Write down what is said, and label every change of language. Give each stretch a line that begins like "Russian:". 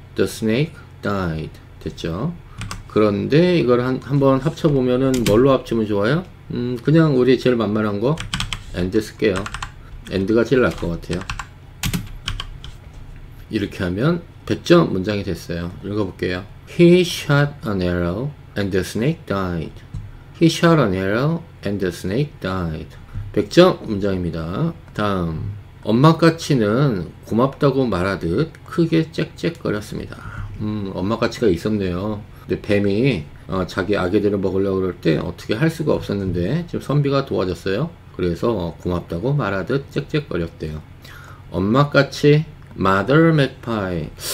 English: The snake died.
Korean: 됐죠? 그런데 이걸 한번 합쳐보면은 뭘로 합치면 좋아요? 그냥 우리 제일 만만한 거 and 쓸게요. and가 제일 나을 것 같아요. 이렇게 하면 100점 문장이 됐어요. 읽어볼게요.
English: He shot an arrow and the snake died. He shot an arrow and the snake died.
Korean: 100점 문장입니다. 다음 엄마 까치는 고맙다고 말하듯 크게 짹짹거렸습니다. 엄마 까치가 있었네요. 근데 뱀이 자기 아기들을 먹으려고 그럴 때 어떻게 할 수가 없었는데 지금 선비가 도와줬어요. 그래서 고맙다고 말하듯 짹짹거렸대요. 엄마 까치 mother magpie.